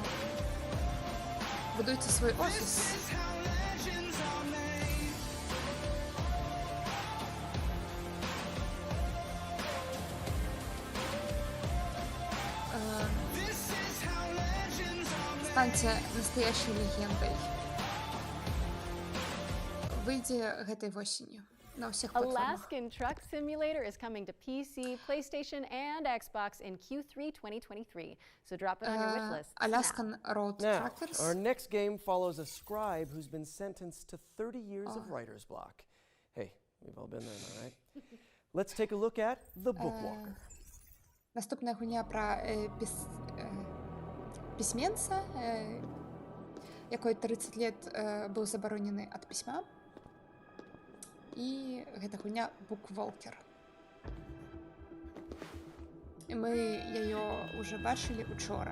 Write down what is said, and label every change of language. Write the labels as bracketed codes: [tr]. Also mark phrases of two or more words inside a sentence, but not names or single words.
[ru] Будуйте свой офис. Станьте настоящей легендой. [be] Выйдзе гэтай восенью. [en] Alaskan Truck Simulator is coming to PC, PlayStation, and Xbox in Q3 2023. So drop it on your wish list. Alaskan Road Truckers. Our next game follows a scribe who's been sentenced to 30 years of writer's block. Hey, we've all been there, am I right? Let's take a look at The Bookwalker. [be] Наступная гульня про письменца, якой 30 лет быў забаронены ад пісьма. І гэта гульня Bookwalker. І мы яе уже бачылі учора.